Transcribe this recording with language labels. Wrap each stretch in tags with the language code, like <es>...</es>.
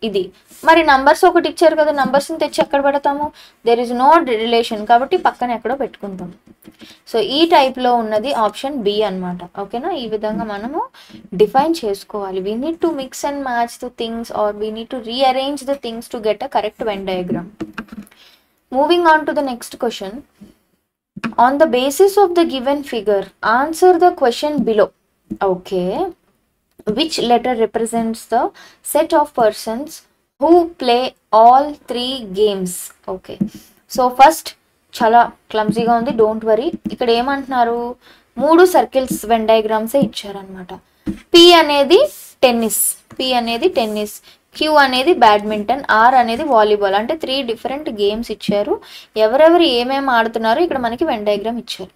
<te>ఇది మరి నంబర్స్ ఒకటి ఇచ్చారు కదా, నంబర్స్ని తెచ్చి ఎక్కడ పెడతాము?</te> <en>there is no relation,</en> <te>కాబట్టి పక్కన ఎక్కడో పెట్టుకుంటాం. సో ఈ టైప్లో ఉన్నది ఆప్షన్ బి అనమాట. ఓకేనా? ఈ విధంగా మనము డిఫైన్ చేసుకోవాలి.</te> <en>We need to mix and match the things are we need to rearrange the things to get a correct Venn diagram. Moving on to the next question. On the basis of the given figure, answer the question below. Okay. Which letter represents the set of persons who play all three games? Okay. So first,</en> <te>చాలా క్లమ్జీగా ఉంది,</te> <en>Don't worry.</en> <te>ఇక్కడ ఏమంటున్నారు? 3 circles when డయాగ్రామ్సే ఇచ్చారనమాట. P అనేది tennis, queue అనేది badminton, are అనేది volleyball. అంటే 3 different games ఇచ్చారు. ఎవరెవరు ఏమేమి ఆడుతున్నారో ఇక్కడ మనకి వెన్ డయాగ్రామ్ ఇచ్చారు.</te>